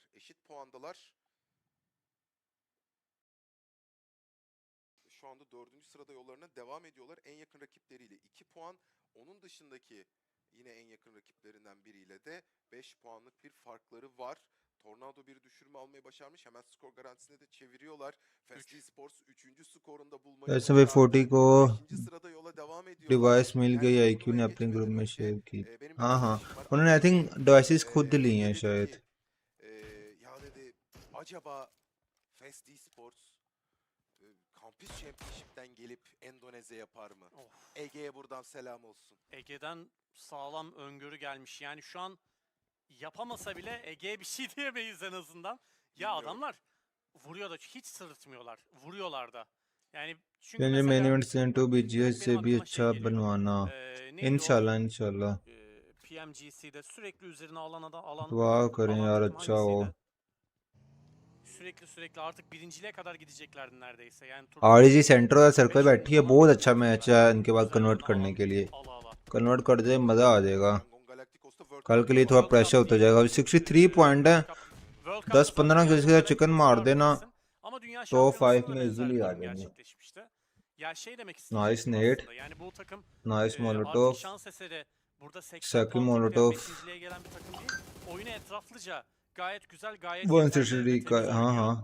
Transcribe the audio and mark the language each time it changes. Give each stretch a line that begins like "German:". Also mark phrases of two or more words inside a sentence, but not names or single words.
Turkish: Eşit puandalar. Şu anda 4. sırada yollarına devam ediyorlar. En yakın rakipleriyle 2 puan. Onun dışındaki yine en yakın rakiplerinden biriyle de 5 puanlık bir farkları var. Tornado bir düşürme almayı başarmış. Hemen skor garantisine de çeviriyorlar. Fast Esports 3. skorunda bulmayı
Hindi: वैसे भाई 40 को
Turkish: 5. sırada yola devam ediyor.
Hindi: डिवाइस मिल गई IQ ने अपने ग्रुप में शेयर की हाँ हाँ उन्होंने आई थिंक डिवाइसेस खुद ली हैं शायद
Turkish: Ya dedi acaba Fast Esports Campus Championship'ten gelip Endonezya yapar mı? Ege'ye buradan selam olsun. Ege'den sağlam öngörü gelmiş. Yani şu an yapamasa bile Ege'ye bir şey diyemeyiz en azından. Ya adamlar vuruyor da hiç sırıtmıyorlar. Vuruyorlar da. Yani çünkü Bence mesela
English: main event
Turkish: Sento BGS benim
Hindi: से भी
Turkish: aklıma şey
Hindi: अच्छा
Turkish: geliyor.
Hindi: बनवाना
Turkish: Neydi o?
Hindi: इंशाल्लाह इंशाल्लाह
Turkish: PMGC'de sürekli üzerine alan
Hindi: दुआ करें
Turkish: alan
Hindi: यार
Turkish: takım
Hindi: अच्छा हो
Turkish: hangisiydi? Sürekli artık birinciliğe kadar gideceklerdi neredeyse. Yani turnuva
Hindi: RG सेंटर वाला सर्कल
Turkish: 5
Hindi: बैठी
Turkish: yılında
Hindi: है
Turkish: falan
Hindi: बहुत
Turkish: birinci
Hindi: अच्छा मैच है
Turkish: olmuşlardı.
Hindi: इनके बाद
Turkish: Güzel
Hindi: कन्वर्ट
Turkish: oynanan
Hindi: करने
Turkish: alan
Hindi: के लिए
Turkish: ala.
Hindi: कन्वर्ट कर दे मज़ा आ जाएगा
Turkish: Galacticos'ta World
Hindi: कल के लिए थोड़ा
Turkish: World
Hindi: प्रेशर
Turkish: Cup
Hindi: होता
Turkish: değil.
Hindi: जाएगा अभी 63 पॉइंट है
Turkish: World Cup'ta zaten 10-15 yani
Hindi: किसी का चिकन
Turkish: Galacticos
Hindi: मार
Turkish: vardı
Hindi: देना
Turkish: kesin. Ama Dünya
Hindi: टॉप 5
Turkish: Şampiyonası'nda da
Hindi: में
Turkish: benzer
Hindi: इजीली
Turkish: bir
Hindi: आ
Turkish: durum
Hindi: जाएंगे
Turkish: gerçekleşmişti. Ya şey demek
Hindi: नाइस
Turkish: isteyecektim
Hindi: नेट
Turkish: aslında. Yani bu takım
Hindi: नाइस
Turkish: artık
Hindi: मोलोटोव
Turkish: şans eseri burada 80 Saki puan toplayıp
Hindi: मोलोटोव
Turkish: 5.liğe gelen bir takım değil. Oyunu etraflıca gayet güzel, gayet yeterli 163 ve
Hindi: का
Turkish: temiz
Hindi: हाँ
Turkish: oynuyor.
Hindi: हाँ